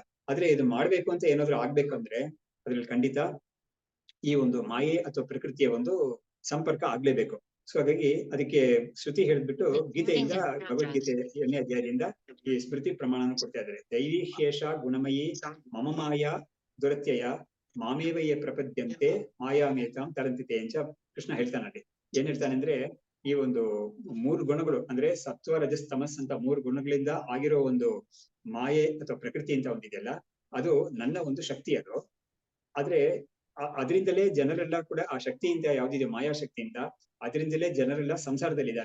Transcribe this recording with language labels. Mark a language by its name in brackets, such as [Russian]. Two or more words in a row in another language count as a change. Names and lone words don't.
[Kannada] ಆದ್ರೆ ಇದು ಮಾಡ್ಬೇಕು ಅಂತ ಏನಾದ್ರು ಆಗ್ಬೇಕಂದ್ರೆ ಅದ್ರಲ್ಲಿ ಖಂಡಿತ ಈ ಒಂದು ಮಾಯೆ ಅಥವಾ ಪ್ರಕೃತಿಯ ಒಂದು ಸಂಪರ್ಕ ಆಗ್ಲೇಬೇಕು. ಸೊ ಹಾಗಾಗಿ ಅದಕ್ಕೆ ಶ್ರುತಿ ಹೇಳ್ಬಿಟ್ಟು ಗೀತೆಯಿಂದ, ಭಗವದ್ಗೀತೆ 8ನೇ ಅಧ್ಯಾಯದಿಂದ ಈ ಸ್ಮೃತಿ ಪ್ರಮಾಣನ ಕೊಡ್ತಾ ಇದ್ದಾರೆ. [Sanskrit] ದೈವಿ ಶೇಷ ಗುಣಮಯಿ ಮಮ ಮಾಯಾ ದುರತ್ಯಯ ಮಾಮೇವಯೇ ಪ್ರಪದ್ಯಂತೆ ಮಾಯಾಮೇತಾಂ ತರಂತಿತೆ [Kannada] ಅಂತ ಕೃಷ್ಣ ಹೇಳ್ತಾನಲ್ಲಿ. ಏನ್ ಹೇಳ್ತಾನೆ ಅಂದ್ರೆ, ಈ ಒಂದು 3 ಗುಣಗಳು ಅಂದ್ರೆ ಸತ್ವ ರಜಸ್ ತಮಸ್ ಅಂತ 3 ಗುಣಗಳಿಂದ ಆಗಿರೋ ಒಂದು ಮಾಯೆ ಅಥವಾ ಪ್ರಕೃತಿ ಅಂತ ಒಂದಿದೆಯಲ್ಲ, ಅದು ನನ್ನ ಒಂದು ಶಕ್ತಿ ಅದು. ಆದ್ರೆ ಅದರಿಂದಲೇ ಜನರೆಲ್ಲ ಕೂಡ ಆ ಶಕ್ತಿಯಿಂದ, ಯಾವ್ದಿದೆ ಮಾಯಾಶಕ್ತಿಯಿಂದ, ಅದರಿಂದಲೇ ಜನರೆಲ್ಲ ಸಂಸಾರದಲ್ಲಿದ್ದಾರೆ.